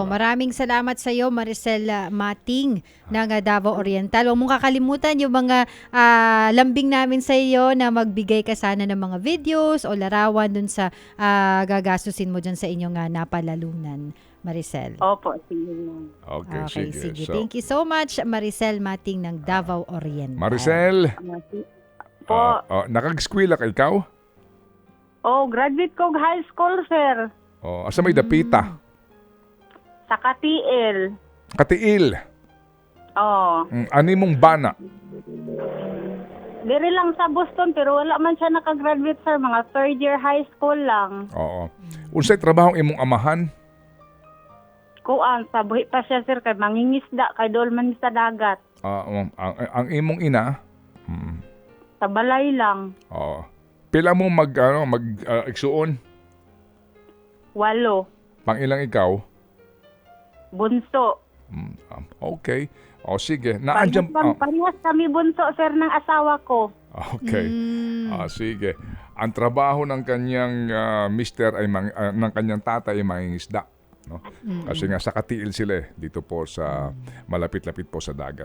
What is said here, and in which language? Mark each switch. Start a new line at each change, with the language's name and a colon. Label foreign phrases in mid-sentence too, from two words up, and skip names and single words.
Filipino: Maraming salamat sa iyo, Maricel Mating ng Davao Oriental. Huwag mong kakalimutan yung mga lambing namin sa iyo na magbigay ka sana ng mga videos o larawan dun sa gagastusin mo dyan sa inyong napalalunan, Maricel. Opo, sige. Okay, sige.
English: So, thank you so much,
Filipino: Maricel Mating ng Davao Oriental. Maricel, Po.
Cebuano: nakag-eskwela ka ikaw? Graduate ko
English: high school,
Cebuano: sir. Asa may dapita? Sa Katiil. Katiil. Ani mong bana? Diri lang sa Boston, pero wala man siya nakagraduate, sir. Mga
English: 3rd year high school
Cebuano: lang. Unsay trabahong imong amahan? Kuan, sa buhi pa siya, sir, kay mangingisda, kay dolman sa dagat. Ang imong ina? Sa balay lang. Pila mo igsuon? 8. Pang ilang ikaw? Bunso. Okay.
Filipino: O sige, naandyan... Parehas kami bunso, sir, ng asawa ko. Okay. Sige. Ang trabaho ng kanyang mister ay ng kanyang tatay ay mangingisda, no? Kasi nga sa Katiil sila dito po sa malapit-lapit po sa dagat.